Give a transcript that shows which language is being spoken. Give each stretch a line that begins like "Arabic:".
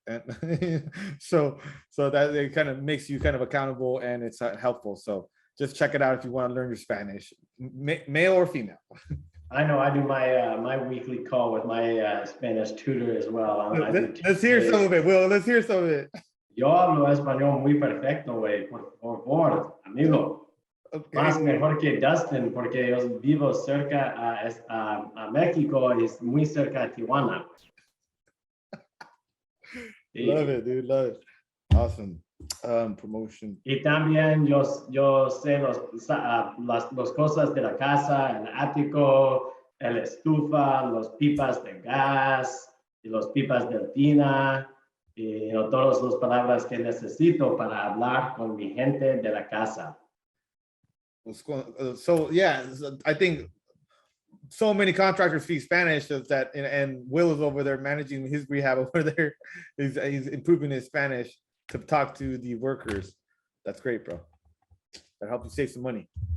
English: And so that it kind of makes you kind of accountable, and it's helpful. So just check it out if you want to learn your Spanish, male or female. I know I do my my weekly call with my Spanish tutor as well. Let's hear some of it, Will. Let's hear some of it.
Spanish: Yo hablo español muy perfecto, güey. Por favor, amigo.
English: Okay.
Spanish: Más mejor que Dustin, porque yo vivo cerca a México y es muy cerca a Tijuana.
English: Love it, dude. Love it. Awesome. Promotion.
Spanish: Y también yo sé las cosas de la casa, el ático, el estufa, los pipas de gas y los pipas de tina, y todas las palabras que necesito para hablar con mi gente de la casa.
English: So yeah, I think so many contractors speak Spanish that, and Will is over there managing his rehab over there. He's improving his Spanish to talk to the workers. That's great, bro. That helps you save some money.